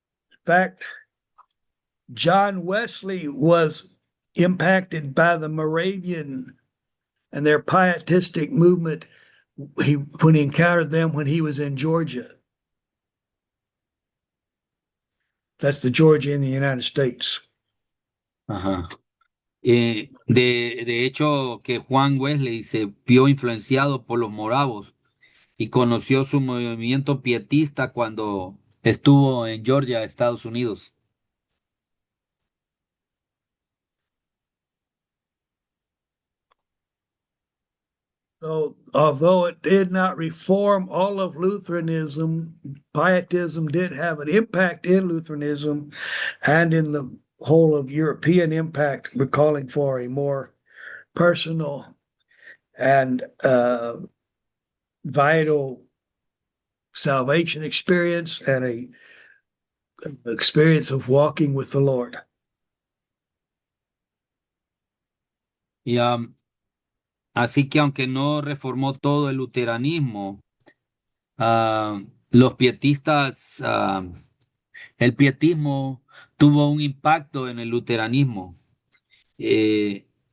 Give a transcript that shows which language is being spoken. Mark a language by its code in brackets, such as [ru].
[en] In fact, John Wesley was impacted by the Moravian and their pietistic movement when he encountered them when he was in Georgia. That's the Georgia in the United States. [es] Ajá. De hecho, que Juan Wesley se vio influenciado por los moravos y conoció su movimiento pietista cuando estuvo en Georgia, Estados Unidos. [en] So, although it did not reform all of Lutheranism, Pietism did have an impact in Lutheranism and in the whole of European impact. We're calling for a more personal and vital salvation experience and a experience of walking with the Lord. [es] Y así que aunque no reformó todo el luteranismo, los pietistas, el pietismo tuvo un impacto en el luteranismo, eh,